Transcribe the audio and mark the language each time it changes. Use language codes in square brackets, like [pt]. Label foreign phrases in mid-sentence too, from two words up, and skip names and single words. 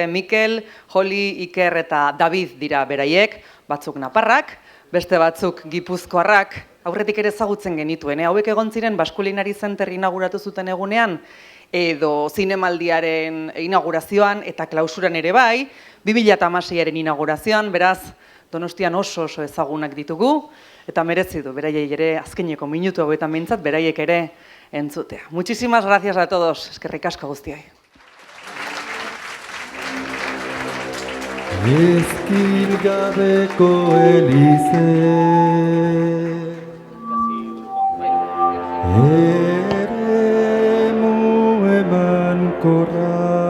[eu] Mikel, Joli, Iker eta David dira beraiek, batzuk naparrak, beste batzuk gipuzkoarrak, aurretik ere ezagutzen genituen, hauek egon ziren Baskulinari Center inauguratu zuten egunean, edo zinemaldiaren inaugurazioan eta klausuran ere bai, 2016aren inaugurazioan, beraz, Donostian oso ezagunak ditugu, eta merezi du, beraiek ere azkeneko minutu hauetan behintzat, beraiek ere entzutea. [es] Muchísimas gracias a todos, [eu] eskerrik asko guztioi. Ezkil gabeko elize eremu emankorra